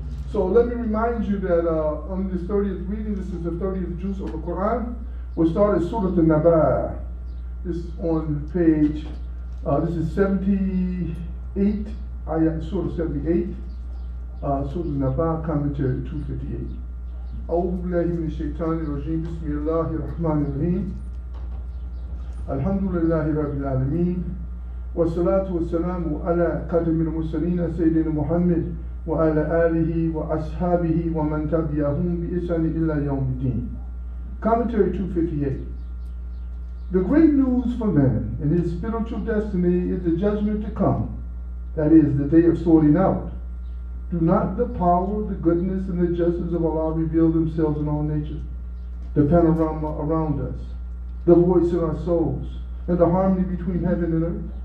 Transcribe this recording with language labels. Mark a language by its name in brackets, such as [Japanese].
[English] So let me remind you that on this 30th reading, this is the 30th juz of the Qur'an. We'll start at Surah An-Naba. This is on page, this is 78, ayat Surah 78. Surah An-Naba, commentary 258. [Arabic] أعوذ بالله من الشيطان الرجيم بسم الله الرحمن الرحيم الحمد لله رب العالمين والصلاة والسلام على خاتم المرسلين سيدنا محمد وعلى آله وأصحابه ومن تبعهم بإحسان إلى يوم الدين. [English] Commentary 258. The great news for man and his spiritual destiny is the judgment to come, that is, the day of sorting out. Do not the power, the goodness, and the justice of Allah reveal themselves in all nature, the panorama around us, the voice in our souls, and the harmony between heaven and earth?